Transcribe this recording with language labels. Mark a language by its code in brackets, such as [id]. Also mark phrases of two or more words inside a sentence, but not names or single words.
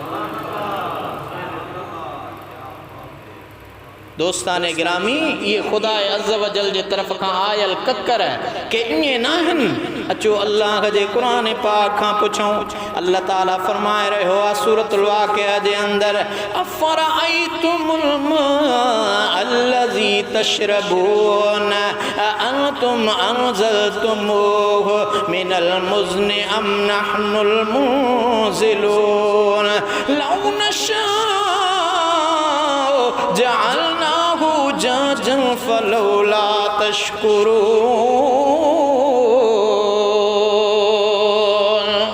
[sd] दोस्तान गिरामी, ये खुदा [ar] عز وجل [sd] जे तरफ़ खां आयल ककर के ईअं न आहिनि। अचो अल्लाह जे क़ुरान पाक खां पुछूं। अल्लाह ताला फरमाए रहियो आहे सूरतुल वाक़िआ जे अंदरि [ar] أفرأيتم الماء الذي تشربون أأنتم أنزلتموه من المزن أم نحن المنزلون لو نشاء جعلناه أجاجا فلولا تشكرون.